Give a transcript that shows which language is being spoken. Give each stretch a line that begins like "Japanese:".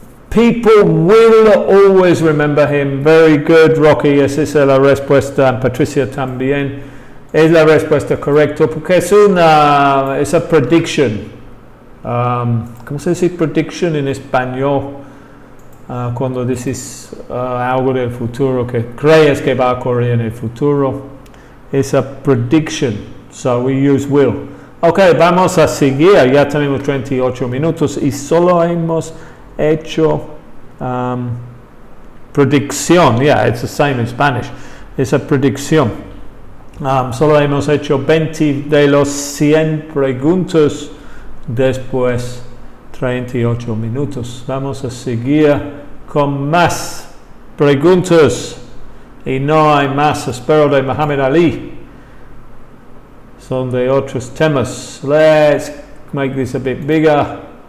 English: People will always remember him. Very good,
Spanish: Rocky. Esa es la respuesta. Patricia también. Es la respuesta correcta porque es
English: a prediction.
Spanish: ¿Cómo se dice prediction en español? Cuando dices algo del futuro que crees que va a ocurrir en el futuro.
English: Es a prediction. So we use will. Ok,
Spanish: vamos a seguir. Ya tenemos 38 minutos y solo hemos hecho predicción.
English: Yeah, it's the same in Spanish.
Spanish: Es a predicción. Solo hemos hecho 20 de los 100 preguntas después 38 minutos. Vamos a seguir con más preguntas y no hay más, espero, de Muhammad Ali. Son de otros temas.
English: Let's make this a bit bigger.